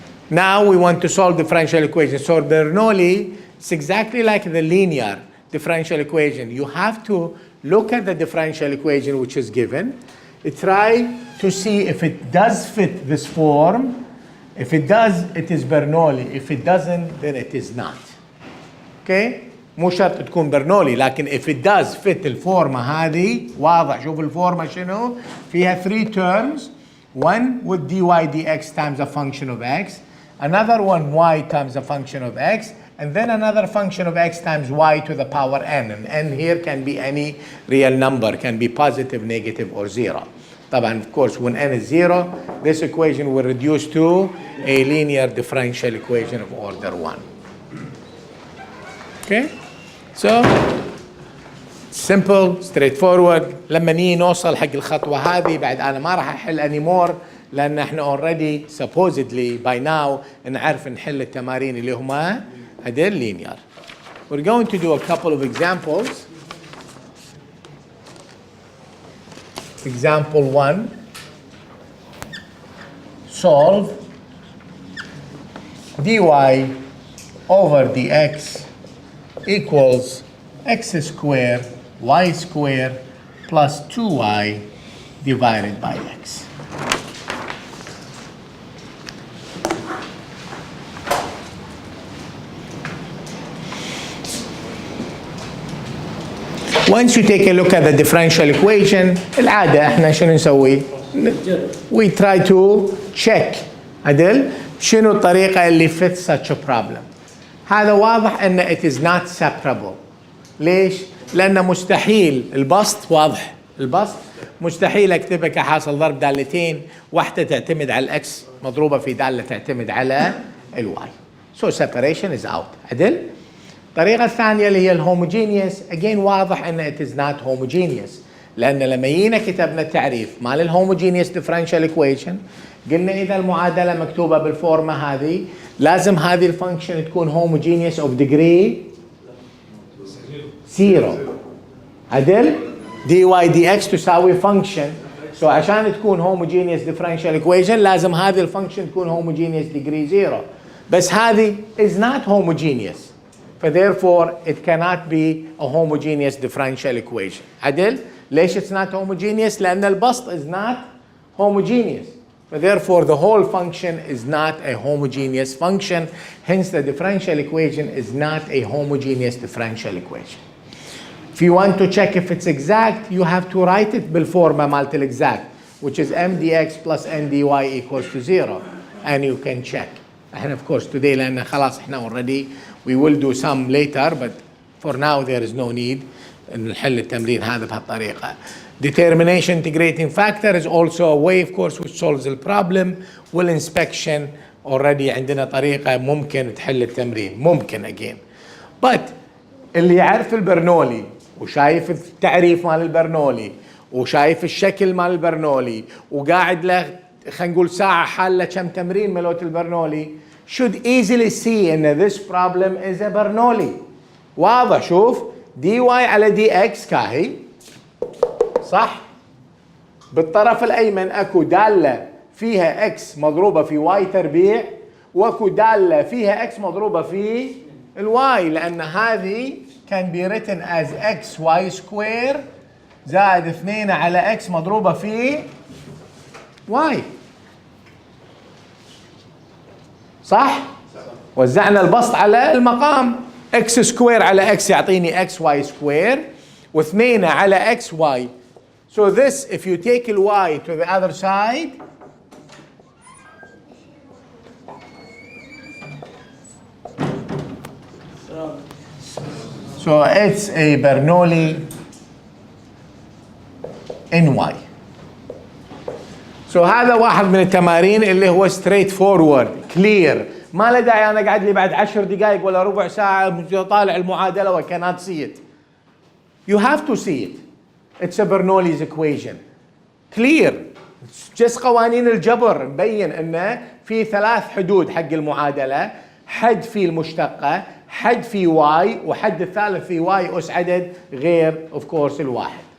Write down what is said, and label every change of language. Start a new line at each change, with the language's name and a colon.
English: Now we want to solve differential equations. So Bernoulli, it's exactly like the linear differential equation. You have to look at the differential equation which is given, try to see if it does fit this form. If it does, it is Bernoulli. If it doesn't, then it is not. Okay?
Arabic: مو شرط تكون برنولي، لكن
English: if it does fit
Arabic: الفورمة هذه واضح. شوف الفورمة شنو؟ فيها 3 terms.
English: One with dy dx times a function of x, another one y times a function of x, and then another function of x times y to the power n. And n here can be any real number, can be positive, negative, or 0.
Arabic: طبعا,
English: of course, when n is 0, this equation will reduce to a linear differential equation of order 1. Okay? So, simple straightforward.
Arabic: لما نيجي نوصل حق الخطوة هذه بعد أنا ما راح أحل
English: anymore
Arabic: لأن احنا
English: already supposedly by now
Arabic: نعرف نحل التمارين اللي هما هذول linear.
English: We're going to do a couple of examples. Example 1. Solve dy over dx equals x squared y squared plus 2y divided by x. Once you take a look at the differential equation,
Arabic: العادة احنا شنو نسوي؟
English: We try to check
Arabic: عدل شنو الطريقة اللي
English: fits such a problem.
Arabic: هذا واضح ان
English: it is not separable.
Arabic: ليش؟ لأنه مستحيل البسط واضح. البسط مستحيل اكتبها كحاصل ضرب دالتين، واحدة تعتمد على الاكس مضروبة في دالة تعتمد على الواي.
English: So separation is out.
Arabic: عدل؟ الطريقة الثانية اللي هي الهوموجينيوس again واضح ان
English: it is not homogeneous
Arabic: لأن لما جينا كتبنا التعريف مال الهوموجينيوس differential equation قلنا إذا المعادلة مكتوبة بالفورمة هذه لازم هذه الفانكشن تكون
English: homogeneous of degree 0
Arabic: عدل
English: dy dx
Arabic: تساوي
English: function so
Arabic: عشان تكون
English: homogeneous differential equation
Arabic: لازم هذه الفانكشن تكون
English: homogeneous degree 0
Arabic: بس هذه
English: is not homogeneous therefore it cannot be a homogeneous differential equation.
Arabic: عدل؟ ليش
English: it's not homogeneous؟
Arabic: لأن البسط
English: is not homogeneous. Therefore the whole function is not a homogeneous function. Hence the differential equation is not a homogeneous differential equation. If you want to check if it's exact, you have to write it
Arabic: بالفورمة مالت
English: exact, which is m dx plus n dy equals to 0. And you can check. And of course today
Arabic: لأن خلاص احنا
English: already we will do some later, but for now there is no need.
Arabic: نحل التمرين هذا بهالطريقة.
English: Determination integrating factor is also a way, of course, which solves the problem.
Arabic: والinspection
English: already
Arabic: عندنا طريقة ممكن تحل التمرين. ممكن again. But اللي يعرف البرنولي وشايف التعريف مال البرنولي وشايف الشكل مال البرنولي وقاعد له خلينا نقول ساعة حل كم تمرين ملوت البرنولي
English: should easily see in this problem is a Bernoulli.
Arabic: واضح شوف dy على dx كاهي صح بالطرف الأيمن أكو دالة فيها x مضروبة في y تربيع وأكو دالة فيها x مضروبة في الواي لأن هذه
English: can be written as xy square
Arabic: زائد 2 على x مضروبة في y صح؟ وزعنا البسط على المقام x سكوير على x يعطيني xy سكوير و2 على xy.
English: So this if you take the y to the other side so it's a Bernoulli in y.
Arabic: So هذا واحد من التمارين اللي هو
English: straight forward clear
Arabic: ما له داعي انا قاعد لي بعد 10 دقائق ولا ربع ساعه طالع المعادله و
English: cannot see it. You have to see it. It's a Bernoulli's equation. Clear.
Arabic: just قوانين الجبر مبين انه في 3 حدود حق المعادله حد في المشتقه حد في واي وحد الثالث في واي اس عدد غير
English: of course
Arabic: الواحد.